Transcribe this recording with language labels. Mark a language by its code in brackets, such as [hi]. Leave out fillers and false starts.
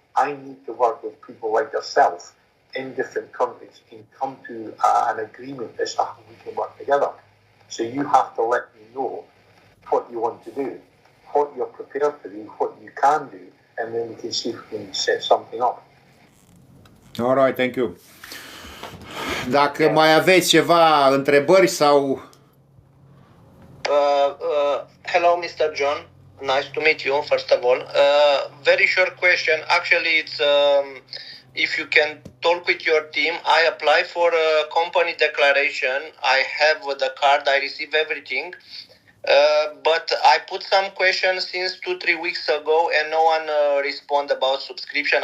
[en] I need to work with people like yourself in different countries and come to an agreement as to how we can work together. So you have to let me know what you want to do, what you're prepared to do, what you can do, and then we can see if we can set something up. All right, thank you. [ro] Dacă mai aveți ceva întrebări sau... [en] Hello, Mr. Jhon. Nice to meet you, first of all. Very short question. Actually, it's if you can talk with your team. I apply for a company declaration. I have the card. I receive everything. But I put some questions since 2-3 weeks ago and no one respond about subscription.